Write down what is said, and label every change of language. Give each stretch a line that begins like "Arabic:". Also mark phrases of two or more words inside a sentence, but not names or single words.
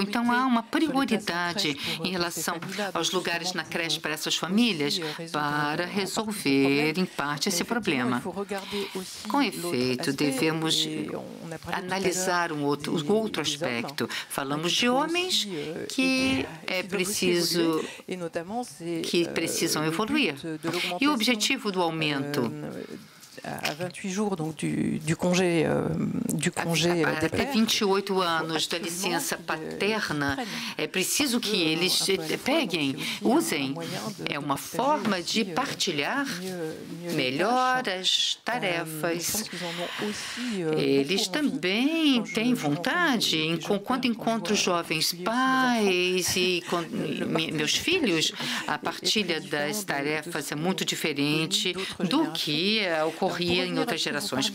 Portuguese: Então, há uma prioridade em relação aos lugares na creche para essas famílias para resolver, em parte, esse problema. Com efeito, devemos analisar o outro aspecto. Falamos de homens que precisam evoluir. E o objetivo do aumento
French: à 28 jours donc du congé
Portuguese: até 28 anos da licença paterna, é preciso que eles usem. É uma forma de partilhar melhor as tarefas. Eles também têm vontade, quando encontro jovens pais e meus filhos, a partilha das tarefas é muito diferente do que ocorria em outras gerações.